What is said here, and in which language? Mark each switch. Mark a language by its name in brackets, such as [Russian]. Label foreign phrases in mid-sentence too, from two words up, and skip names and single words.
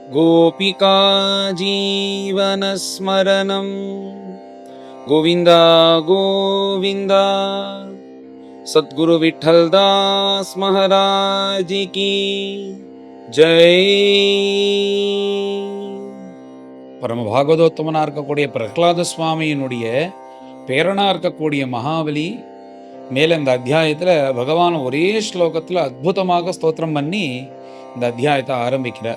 [Sanskrit] गोपिका जीवनस्मरणं गोविन्द गोविन्द। [Hindi] सद्गुरु विठ्ठलदास महाराज की जय। [Tamil] பரம பாகவதோத்தமனா இருக்கக்கூடிய பிரகலாத சுவாமியினுடைய பேரனா இருக்கக்கூடிய மகாபலி மேல இந்த அத்தியாயத்துல பகவான் ஒரே ஸ்லோகத்துல அற்புதமாக ஸ்தோத்திரம் பண்ணி இந்த அத்தியாயத்தை ஆரம்பிக்கிறார்.